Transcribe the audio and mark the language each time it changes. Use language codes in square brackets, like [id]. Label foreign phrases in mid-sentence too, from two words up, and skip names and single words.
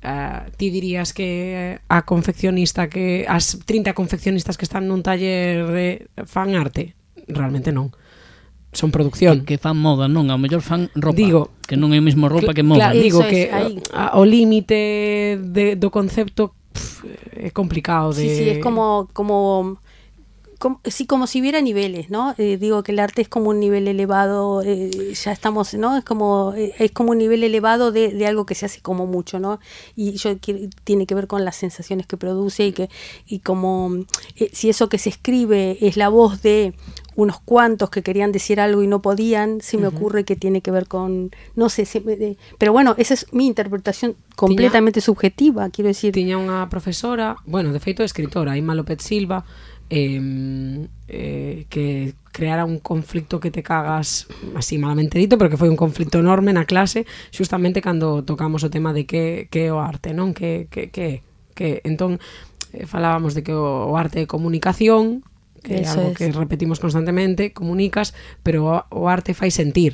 [gl] ti dirías que a confeccionista que as 30 confeccionistas que están nun taller fan arte? Realmente non. Son producción. Que fan moda, non, ao mellor fan ropa. Digo, que non é o mesmo roupa que moda. Claro, digo Eso que o límite do concepto é complicado de... [es] Sí, es como si hubiera niveles, ¿no? Digo que el arte es como un nivel elevado, ya estamos, ¿no? Es como un nivel elevado de algo que se hace como mucho, ¿no? Y tiene que ver con las sensaciones que produce y como si eso que se escribe es la voz de unos cuantos que querían decir algo y no podían, se me ocurre que tiene que ver con, no sé, pero bueno, esa es mi interpretación completamente subjetiva, quiero decir. [gl] Tiña unha profesora, bueno, de feito escritora, Ima López Silva, que creara un conflicto [es] que te cagas, [gl] así malamente dito, pero que foi un conflicto enorme na clase, justamente cando tocamos o tema de que é o arte, non? Que entón falábamos de que o arte é comunicación, que é algo que repetimos constantemente, comunicas, pero o arte fai sentir.